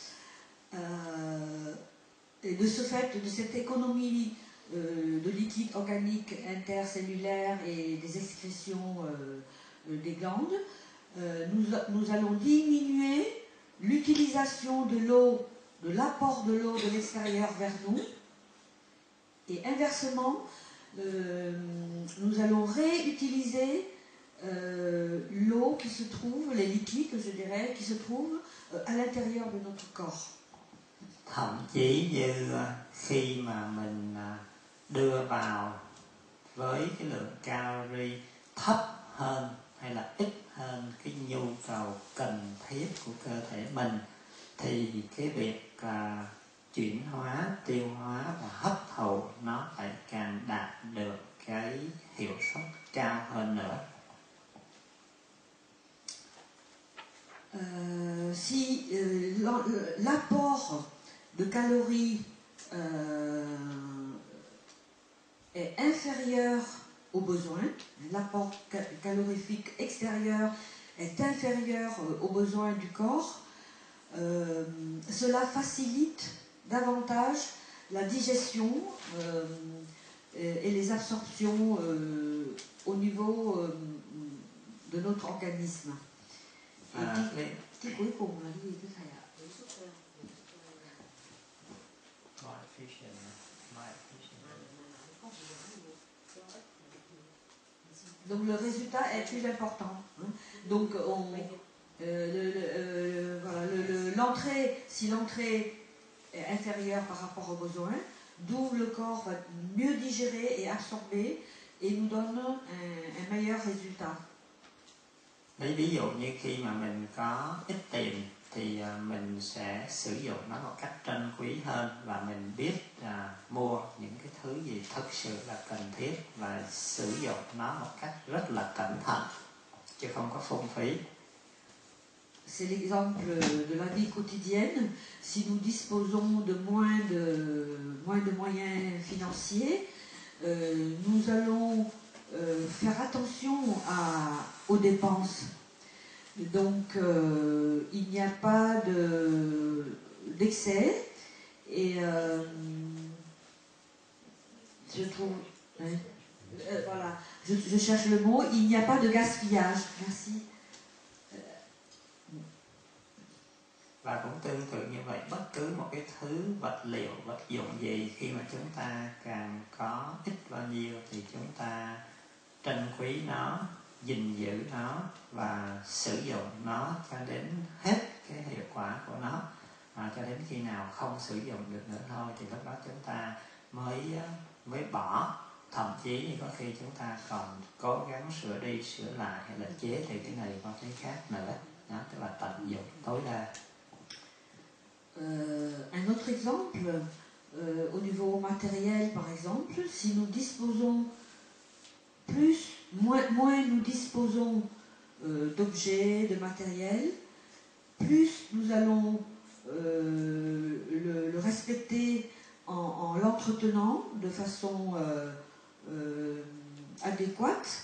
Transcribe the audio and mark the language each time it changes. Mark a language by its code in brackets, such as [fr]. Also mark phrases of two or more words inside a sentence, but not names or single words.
[fr] Et de ce fait, de cette économie de liquide organique intercellulaire et des excrétions des glandes, nous allons diminuer l'utilisation de l'eau, de l'apport de l'eau de l'extérieur vers nous. Et inversement, nous allons réutiliser l'eau qui se trouve, les liquides, je dirais, qui se trouvent à l'intérieur de notre corps. [vi] Thậm chí như khi mà mình đưa vào với cái lượng calorie thấp hơn hay là ít hơn cái nhu cầu cần thiết của cơ thể mình thì cái việc chuyển hóa, tiêu hóa và hấp thụ nó phải càng đạt được cái hiệu suất cao hơn nữa. [fr] Si l'apport de calories est inférieur aux besoins, l'apport calorifique extérieur est inférieur aux besoins du corps, cela facilite davantage la digestion et les absorptions au niveau de notre organisme. [vi] Cái cuối cùng là cái gì thưa thầy ạ? [fr] Donc le résultat est plus important. Donc l'entrée, si l'entrée est inférieure par rapport aux besoins, d'où le corps va mieux digérer et absorber et nous donne un meilleur résultat. [vi] Lấy ví dụ như khi mà mình có ít tiền thì mình sẽ sử dụng nó một cách trân quý hơn và mình biết mua những cái thứ gì thực sự là cần thiết và sử dụng nó một cách rất là cẩn thận chứ không có phung phí. [fr] C'est l'exemple de la vie quotidienne. Si nous disposons de moins de moyens financiers, nous allons faire attention aux dépenses. Donc, il n'y a pas d'excès et je trouve... voilà, je cherche le mot. Il n'y a pas de gaspillage. Merci. [vi] Và cũng tương tự như vậy, bất cứ một cái thứ vật liệu, vật dụng gì khi mà chúng ta càng có ít bao nhiêu thì chúng ta trân quý nó, gìn giữ nó và sử dụng nó cho đến hết cái hiệu quả của nó, cho đến khi nào không sử dụng được nữa thôi thì lúc đó chúng ta mới bỏ. Thậm chí thì có khi chúng ta còn cố gắng sửa đi sửa lại hay là chế từ cái này qua cái khác nữa. Đó, tức là tận dụng tối đa. [fr] Un autre exemple, au niveau matériel par exemple, si nous disposons moins nous disposons d'objets, de matériel, plus nous allons le respecter en l'entretenant de façon adéquate.